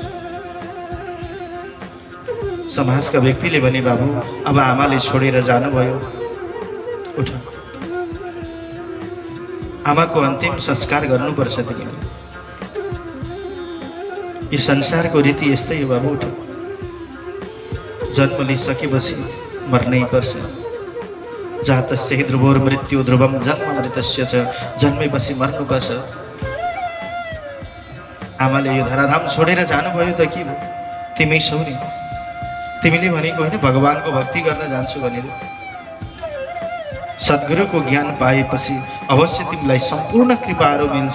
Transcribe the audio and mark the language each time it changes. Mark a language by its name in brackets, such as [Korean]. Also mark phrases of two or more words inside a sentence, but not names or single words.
[Nepali] समाजका व्यक्तिले भने, बाबु अब आमाले छोडेर जानुभयो, उठ, आमाको अन्तिम संस्कार गर्नुपर्छ तिमीले। यो संसारको रीति यस्तै हो बाबु, उठ। जन्म लिइसकेपछि मर्नै पर्छ। [Sanskrit] जातस्य हि ध्रुवोर मृत्यु ध्रुवम जन्म मृतस्य च, [Nepali] जन्मेपछि मर्नुपर्छ। आमाले यो धराधाम छोडेर जानुभयो त के भयो? तिमी छौ नि, तिमीले भनेको होइन भगवानको भक्ति गर्न जान्छु भनेर। सद्गुरुको ज्ञान पाएपछि अवश्य तिमीलाई सम्पूर्ण कृपाहरू मिल्छ।